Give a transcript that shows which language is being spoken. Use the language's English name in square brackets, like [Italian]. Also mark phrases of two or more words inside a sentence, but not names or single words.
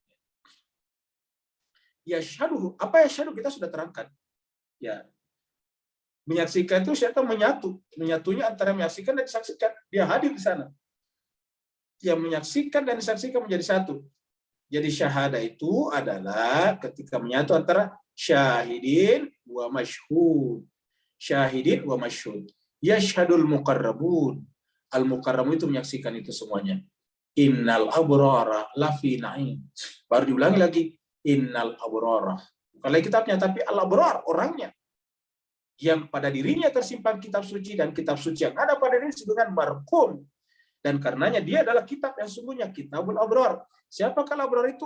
[Indonesian] Yashhaduhu, apa yashhadu kita sudah terangkan. Ya, menyaksikan itu siapa menyatu. Menyatunya antara menyaksikan dan disaksikan. Dia hadir di sana. Yang menyaksikan dan disaksikan menjadi satu. Jadi syahada itu adalah ketika menyatu antara [Arabic] شاهد ومشهود. شاهد ومشهود يشهده المقربون. [Indonesian] Al-muqarrabun itu menyaksikan itu semuanya. [Arabic] إن الأبرار لفي نعيم. [Indonesian] Baru diulangi lagi. [Arabic] إن الأبرار. [Indonesian] Bukan lagi kitabnya, tapi al-abrar, orangnya. yang pada dirinya tersimpan kitab suci, dan kitab suci yang ada pada dirinya disebut dengan marqum. Dan karenanya dia adalah kitab yang sungguhnya, [Arabic] كتاب الأبرار. [Indonesian] Siapakah abrar itu?